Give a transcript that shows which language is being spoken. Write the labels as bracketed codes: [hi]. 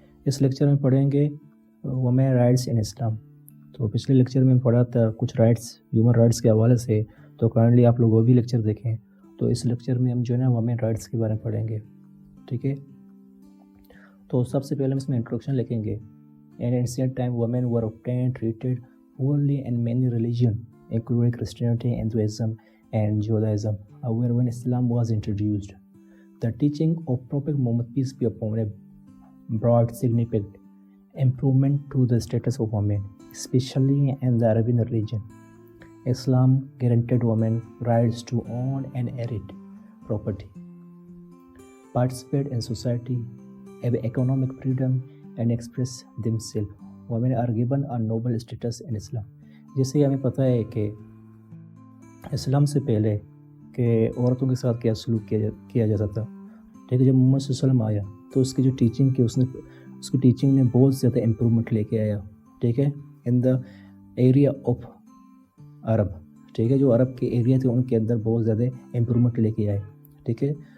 [hi] इस लेक्चर में पढ़ेंगे [en] Women rights in Islam. [hi] तो पिछले लेक्चर में पढ़ा था कुछ राइट्स ह्यूमन राइट्स के हवाले से, तो काइंडली आप लोग वो भी लेक्चर देखें। तो इस लेक्चर में हम जो है ना वुमेन राइट्स के बारे में पढ़ेंगे, ठीक है। तो सबसे पहले हम इसमें इंट्रोडक्शन लिखेंगे। [en] In ancient time women were obtained treated poorly in many religion including Christianity, Hinduism and Judaism. However, when Islam was introduced, the teaching of Prophet Muhammad, peace be upon him, brought significant improvement to the status of women, especially in the Arabian region. Islam guaranteed women rights to own and inherit property, participate in society, have economic freedom, and express themselves. Women are given a noble status in Islam. [hi] जैसे हमें पता है कि इस्लाम से पहले कि औरतों के साथ क्या सलूक किया जाता था, ठीक है। जब मोहम्मद सल्लल्लाहु अलैहि वसल्लम आया तो उसकी जो टीचिंग की उसकी टीचिंग ने बहुत ज़्यादा इम्प्रूवमेंट लेके आया, ठीक है, [en] in the area of Arab, [hi] ठीक है। जो अरब के एरिया थे उनके अंदर बहुत ज़्यादा इम्प्रूवमेंट लेके आए, ठीक है।